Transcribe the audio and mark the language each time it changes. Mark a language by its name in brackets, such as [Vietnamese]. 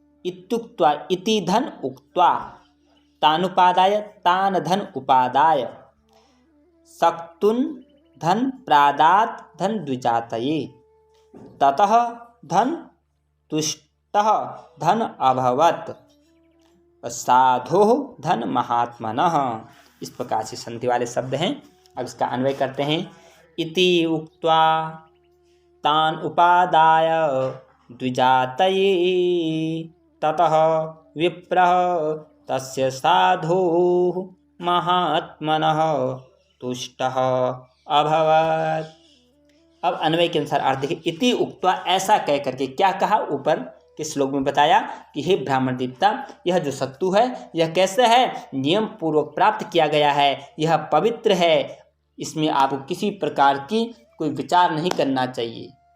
[Sanskrit] इत्युक्त्वा, इति धन उक्त्वा, तानुपादाय, तान धन उपादाय, सक्तुन् धन प्रादात् धन द्विजातये, ततः धन तुष्टः धन अभवत्, साधुः धन महात्मनः। [Hindi] इस प्रकार से संधि वाले शब्द हैं। अब इसका अन्वय करते हैं। [Sanskrit] इति उक्त्वा तान उपादाय द्विजातये ततः विप्रः तस्य साधुः महात्मनः तुष्टः अभवत्। [Hindi] अब अन्वय के अनुसार अर्थ देखिए। इति उक्त्वा, ऐसा कह करके, क्या कहा? ऊपर के श्लोक में बताया कि हे ब्राह्मण देवता, यह जो सत्तू है यह कैसे है? नियम पूर्वक प्राप्त किया गया है, यह पवित्र है, इसमें आपको किसी प्रकार की कोई विचार नहीं करना चाहिए।